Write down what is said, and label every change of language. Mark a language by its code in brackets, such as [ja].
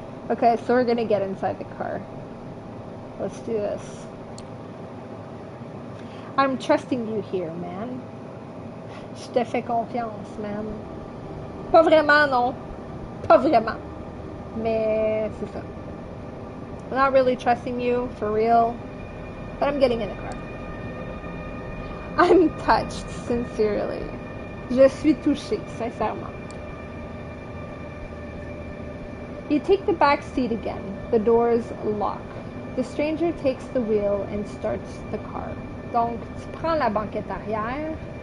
[en] Okay, so we're gonna get inside the car. Let's do this. I'm trusting you here, man. [fr] Je te fais confiance, man. Pas vraiment, non. Pas vraiment. Mais c'est ça. [en] I'm not really trusting you, for real. But I'm getting in the car. I'm touched, sincerely. [fr] Je suis touchée, sincèrement. [en] You take the back seat again. The doors lock. The stranger takes the wheel and starts the car. [fr] Donc, tu prends la banquette arrière.